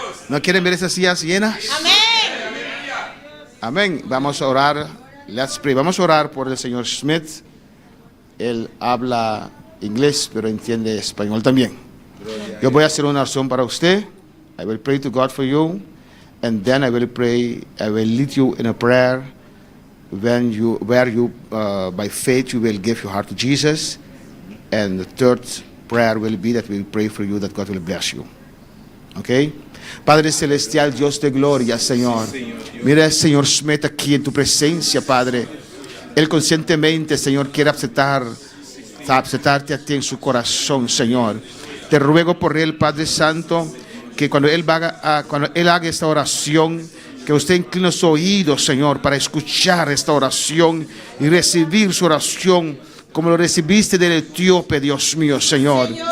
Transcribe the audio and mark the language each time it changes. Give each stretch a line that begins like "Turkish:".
Spanish: ¿No quieren ver esas sillas llenas? Amén. Amén. Vamos a orar.
English: Let's pray.
Spanish: Vamos a orar por el señor Smith. Él habla inglés, pero entiende español también. Yo voy a hacer una oración para usted.
English: I will pray to God for you. And then I will pray, I will lead you in a prayer where you, by faith, you will give your heart to Jesus. And the third prayer will be that we will pray for you, that God will bless you.
Spanish: Okay? Padre Celestial, Dios de gloria, Señor. Mira al Señor Smith aquí en tu presencia, Padre. Él conscientemente, Señor, quiere aceptarte a ti en su corazón, Señor. Te ruego por él, Padre Santo, que cuando él haga esta oración, que usted incline su oído, Señor, para escuchar esta oración y recibir su oración como lo recibiste del etíope, Dios mío, Señor.